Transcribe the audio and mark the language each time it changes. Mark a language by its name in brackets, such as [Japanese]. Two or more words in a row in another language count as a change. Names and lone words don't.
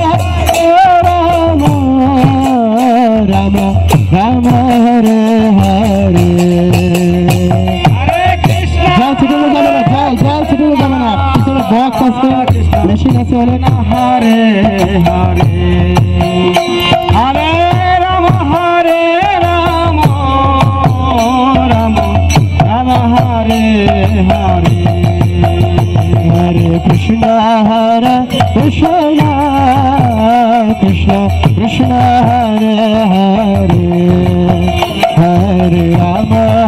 [Sanskrit] राम राम हरे हरे हरे कृष्ण [Bangla] box আছে মেশিন আছে অনেক [Sanskrit] हरे हरे हरे राम राम राम हरे हरे हरे कृष्ण कृष्ण कृष्ण कृष्ण हरे हरे हरे राम